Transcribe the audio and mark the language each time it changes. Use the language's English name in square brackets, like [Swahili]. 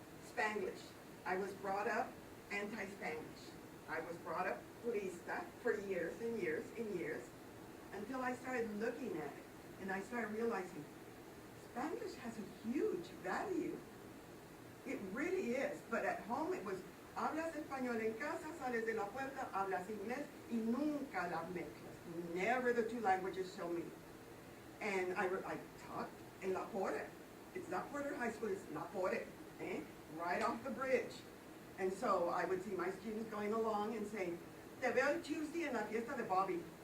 [English] Spanglish. I was brought up anti-Spanglish. I was brought up purista for years and years and years, until I started looking at it, and I started realizing Spanglish has a huge value. It really is, but at home it was, [Spanish] hablas español en casa, sales de la puerta, hablas inglés, y nunca las mezclas. [English] Never the two languages shall meet. And I taught in La Porte. It's not Porter High School, it's La Porte, right off the bridge. And so I would see my students going along and saying, [Spanish] te veo el Tuesday en la fiesta de Bobby.